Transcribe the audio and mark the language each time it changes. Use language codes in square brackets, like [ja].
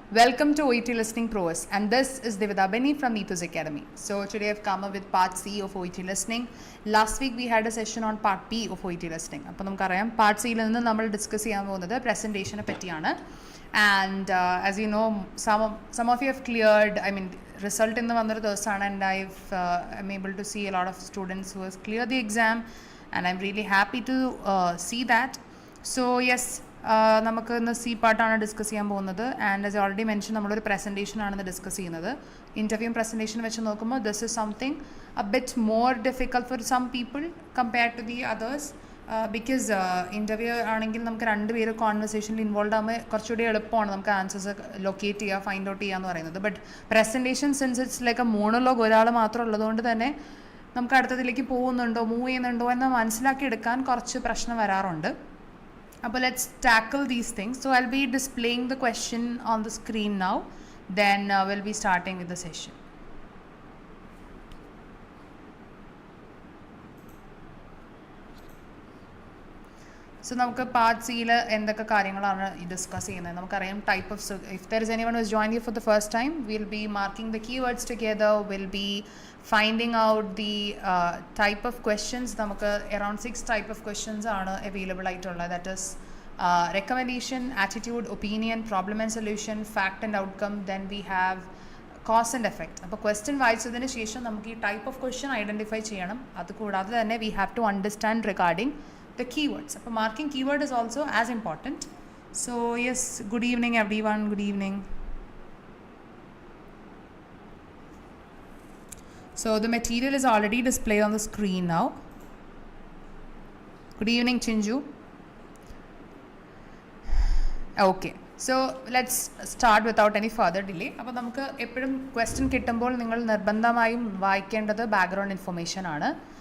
[en] Welcome to OET Listening Pros, and this is Divida Benny from Neethu's Academy. So today I've come up with part C of OET Listening. Last week we had a session on part B of OET Listening. [ml] അപ്പോൾ നമുക്കറിയാം part C യിൽ നിന്ന് നമ്മൾ discuss ചെയ്യാൻ പോകുന്നത് പ്രസൻറ്റേഷനെ പറ്റിയാണ്. [en] And as you know, some of you have cleared, result in the [ml] വന്നൊരു ദിവസമാണ്, [en] and I'm able to see a lot of students who has cleared the exam, and I'm really happy to see that. So yes, [ml] നമുക്ക് ഇന്ന് C പാർട്ടാണ് discuss ചെയ്യാൻ പോകുന്നത്. [en] and as already mention [ml] നമ്മളൊരു പ്രസൻറ്റേഷനാണെന്ന് discuss ചെയ്യുന്നത്. ഇൻ്റർവ്യൂവും presentation വെച്ച് നോക്കുമ്പോൾ [en] This is something a bit more difficult for some people compared to the others. [ml] Because interview ആണെങ്കിൽ നമുക്ക് രണ്ടുപേരും കോൺവെർസേഷനിൽ ഇൻവോൾവ് ആകുമ്പോൾ കുറച്ചുകൂടി എളുപ്പമാണ് നമുക്ക് ആൻസേഴ്സ് ലൊക്കേറ്റ് ചെയ്യുക, ഫൈൻഡ് ഔട്ട് ചെയ്യുക എന്ന് പറയുന്നത്. But presentation [en] since it's like a monologue, [ml] ഒരാൾ മാത്രം ഉള്ളതുകൊണ്ട് തന്നെ നമുക്ക് അടുത്തതിലേക്ക് പോകുന്നുണ്ടോ മൂവ് ചെയ്യുന്നുണ്ടോ എന്ന് മനസ്സിലാക്കിയെടുക്കാൻ കുറച്ച് പ്രശ്നം വരാറുണ്ട്. [en] But let's tackle these things. So I'll be displaying the question on the screen now. Then we'll be starting with the session. [ml] So നമുക്ക് പാർട്ട് സിയിൽ എന്തൊക്കെ കാര്യങ്ങളാണ് ഡിസ്കസ് ചെയ്യുന്നത് നമുക്കറിയാം. [en] Type of, if there is anyone who has joined you for the first time, will be marking the keywords together, will be finding out the type of questions. [ml] നമുക്ക് around 6 type of questions ആണ് available ആയിട്ടുള്ളത്. [en] That is recommendation, attitude, opinion, problem and solution, fact and outcome. Then we have cause and effect. [ml] അപ്പോൾ question വായിച്ചതിന് ശേഷം നമുക്ക് ഈ type of question identify ചെയ്യണം. അതുകൂടാതെ തന്നെ [en] We have to understand regarding the keywords. [ml] അപ്പോൾ [en] marking keyword is also as important. So yes, good evening everyone, good evening. So the material is already displayed on the screen now. Good evening Chinju. Okay, so let's start without any further delay. [ml] അപ്പോൾ നമുക്ക് എപ്പോഴും question കിട്ടുമ്പോൾ നിങ്ങൾ നിർബന്ധമായും വായിക്കേണ്ടത് background information ആണ്.